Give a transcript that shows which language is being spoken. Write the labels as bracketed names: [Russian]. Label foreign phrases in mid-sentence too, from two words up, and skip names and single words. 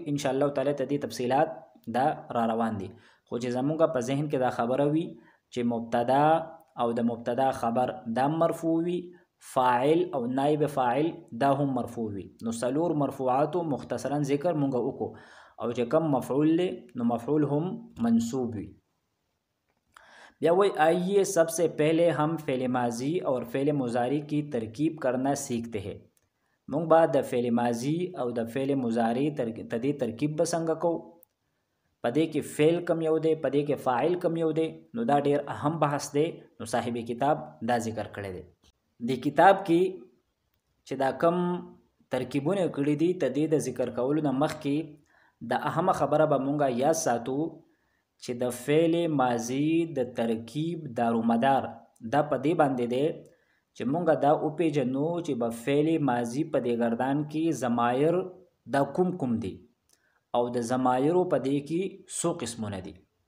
[Arabic] ان شاء الله تعالی [Pashto] تدې تفصیلات دا را روان دي، خو چې زمونږ په ذهن کې دا خبره وي چې مبتدا او د مبتدا خبر دا مرفوع وي، فاعل او نائب فاعل دا هم مرفوع وي. نو څلور مرفوعاتو مختصرا ذکر مونږ وکړو، او چې کم مفعول له نو مفعول هم منصوب وي. [Urdu] بیا وای آئیے سب سے پہلے ہم فعل ماضی اور فعل مضارع کی ترکیب کرنا سیکھتے ہیں. [Pashto] مونږ به د فعل ماضی او د فعل مضارع تدې ترکیب به څنګه کوو، پدې کې فعل کم یو دی، پدې کې فاعل کم یو دی، نو دا ډیر اهم بحث دی. نو صاحب کتاب دا ذکر کړی دی. د کتاب کې چې دا کم ترکیبونه کړی دي تدې د ذکر کولو نه مخکې د اهم خبره به مونږه یاد ساتو چې د فعل ماضی د ترکیب دارومدار دا پدې باندې دی چې مونږه دا وپېژنو چې به فعل ماضی په دې ګردان کې ضمایر دا کوم دي او د ضمایرو په دې کې څو قسمونه دي.